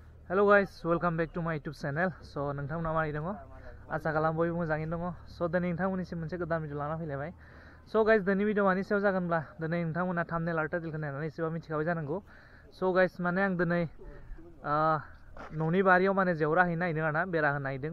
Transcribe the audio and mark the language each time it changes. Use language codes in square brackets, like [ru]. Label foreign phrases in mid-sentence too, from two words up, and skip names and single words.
[en] Hello guys, welcome back to my YouTube channel. [brx] So नोंथांमोना मारै दङ? आसा खालाम बयबो मोजाङैनो दङ. So दिनै नोंथांमोननिसिम मोनसे गोदान भिडिअ लाना फैलायबाय. [en] So guys, [brx] दिनै भिडिअ मानि सायाव जागोनब्ला दिनै नोंथांमोना thumbnail आरो टाइटेलखौ नायनानै एसेबां मिथिखाबाय जानांगौ. [en] So guys, [brx] माने आं दिनै न'नि बारियाव माने जेवरा हैनो नागिरदों आरोना, बेरा होनो नागिरदों.